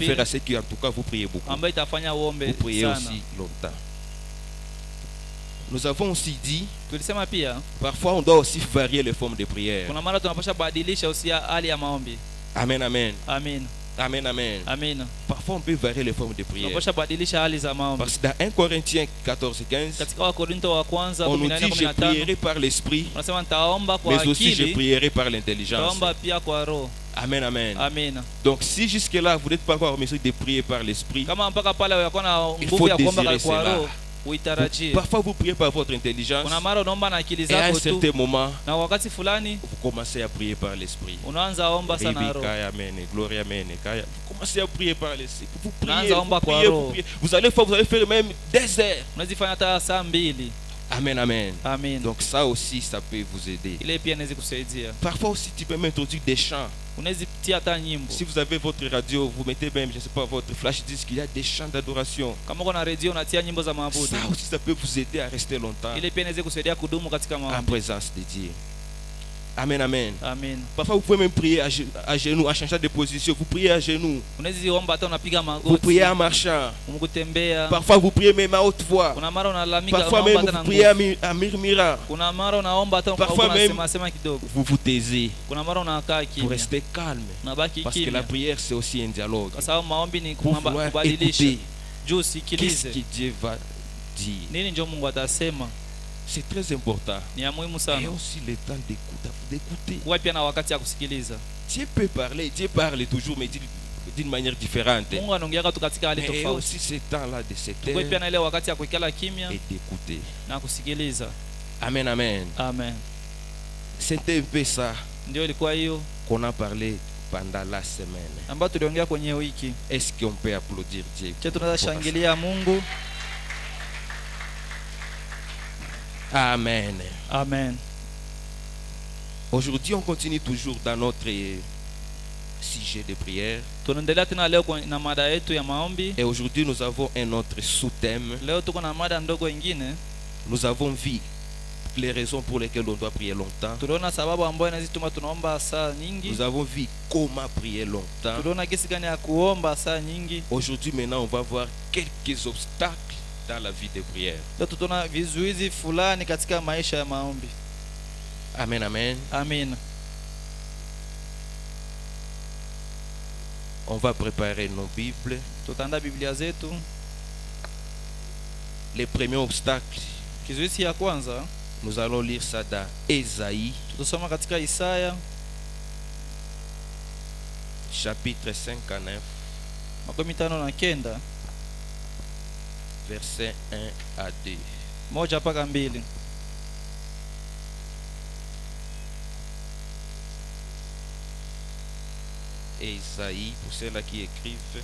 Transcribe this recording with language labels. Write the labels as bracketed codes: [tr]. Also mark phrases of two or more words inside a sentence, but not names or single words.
[fr] peut faire à [sw] pili [fr] ce qui, en tout cas, vous priez beaucoup. [sw] ambayo itafanya uombe [fr] Vous priez [sw] sana. [fr] aussi longtemps. Nous avons aussi dit, [sw] Tulisema pia [fr] parfois, on doit aussi varier les formes de prière. [sw] kuna mara tunapaswa badilisha usia hali ya maombi. [fr] Amen, amen. [sw] Amen. [fr] Amen, amen. [sw] Amina. [fr] Parfois, on peut varier les formes de prière. [sw] Tunapaswa badilisha hali za maombi. [fr] Parce que dans 1 Corinthiens 14, 15, [sw] Katika Wakorintho wa kwanza [fr] on nous dit, je [sw] 14:15 [fr] prierai par l'esprit, [sw] unasema nitaomba kwa [fr] mais aussi je [sw] akili, [fr] prierai par l'intelligence. [sw] nitaomba pia kwa roho. [fr] Amen, amen. [sw] Amina. [fr] Donc, si jusque-là, vous n'êtes pas encore en mesure de prier par l'esprit, [sw] Kama mpaka pale unakuwa na [fr] Il [sw] nguvu [fr] faut [sw] ya kuomba [fr] désirer [sw] kwa [fr] cela. [sw] roho, uitarajie. [fr] parfois vous priez par votre intelligence, [sw] Kuna mara unaomba na akili [fr] et à un [sw] zako tu, [fr] certain moment, [sw] na wakati fulani [fr] vous commencez à prier par l'esprit. [sw] unaanza omba sana roho. Kaya, amen, gloria, amen, kaya. [fr] Vous commencez à prier par l'esprit. Vous priez, [sw] Unaanza [fr] vous [sw] omba kwa [fr] priez, vous [sw] roho. [fr] priez. Vous allez faire même des heures. [sw] Unazifanya hata saa 2. [fr] Amen, amen. [sw] Amen. [fr] Donc ça aussi, ça peut vous aider. [sw] Ile pia inaweza kusaidia. [fr] Parfois aussi, tu peux m'introduire des chants. [sw] Unazitia hata nyimbo. [fr] Si vous avez votre radio, vous mettez même, je ne sais pas, votre flash disque, il y a des chants d'adoration. [sw] Kama uko na radio unatia nyimbo za maabudu. [fr] Ça aussi, ça peut vous aider à rester longtemps [sw] Ile pia inaweza kusaidia kudumu katika [fr] en [sw] maombi. [fr] présence de Dieu. Amen, amen. [sw] Amen. [fr] Parfois, vous pouvez même prier à genoux, en changeant de position. Vous priez à genoux. [sw] Unaziomba hata unapiga [fr] Vous [sw] magoti. [fr] priez en marchant. [sw] Umkutembea. [fr] Parfois, vous priez même à haute voix. [sw] Kuna mara unalalamika [fr] Parfois [sw] unaomba [fr] même, [sw] hata na [fr] vous priez [sw] nguvu. [fr] en murmurant. [sw] Kuna mara unaomba hata [fr] Parfois même, [sw] unasema kidogo. [fr] Vous vous taisez. [sw] Kuna mara unakaa [fr] Vous [sw] kimya. [fr] restez calme. [sw] Unabaki [fr] Parce que la [sw] kimya. [fr] prière, c'est aussi un dialogue. [sw] Kwa sababu maombi ni [fr] Pour vouloir [sw] kubadilisha. [fr] écouter [sw] Juu [fr] qu'est-ce [sw] sikilize. [fr] que Dieu va dire. [sw] Nini ndio Mungu atasema? [fr] C'est très important. [sw] Ni ya muhimu [fr] Et [sw] sana. [fr] aussi le temps d'écouter. [sw] Kuwa pia na wakati ya kusikiliza. [fr] Dieu peut parler. Dieu parle toujours, mais d'une manière différente. [sw] Mungu anaongea tu katika hali [fr] Mais [sw] tofauti. [fr] aussi ce temps-là de se [sw] Kuwa pia [fr] taire [sw] na ile wakati ya kuikala kimya [fr] et d'écouter. [sw] na kusikiliza. [fr] Amen, amen. [sw] Amen. [fr] C'était un peu ça [sw] Ndio ilikuwa hiyo [fr] qu'on a parlé pendant la semaine. [sw] ambayo tuliongea kwenye wiki. [fr] Est-ce qu'on peut applaudir Dieu? [sw] Je tunaweza shangilia Mungu. [fr] Amen. [sw] Amen. [fr] Aujourd'hui, on continue toujours dans notre sujet de prière. [sw] Tunaendelea tena leo na mada yetu ya maombi. [fr] Et aujourd'hui, nous avons un autre sous-thème. [sw] Leo tuko na mada ndogo ingine. [fr] Nous avons vu les raisons pour lesquelles on doit prier longtemps. [sw] Tuliona sababu ambayo inazituma tunaomba saa nyingi. [fr] Nous avons vu comment prier longtemps. [sw] Tuliona kesi gani ya kuomba saa nyingi. [fr] Aujourd'hui, maintenant, on va voir quelques obstacles dans la vie de prière. [sw] Leo tutaona vizuizi fulani katika maisha ya maombi. [fr] Amen, amen. [sw] Amen. [fr] On va préparer nos Bibles. [sw] Tutaandaa Biblia zetu. [fr] Les premiers obstacles, [sw] Kizuizi ya kwanza [fr] nous allons lire ça dans Ésaïe, [sw] tutasoma katika Isaya [fr] chapitre 59, [sw] 59 [fr] versets 1 à 2. [sw] 1 mpaka 2. [fr] Ésaïe, pour ceux-là qui écrivent,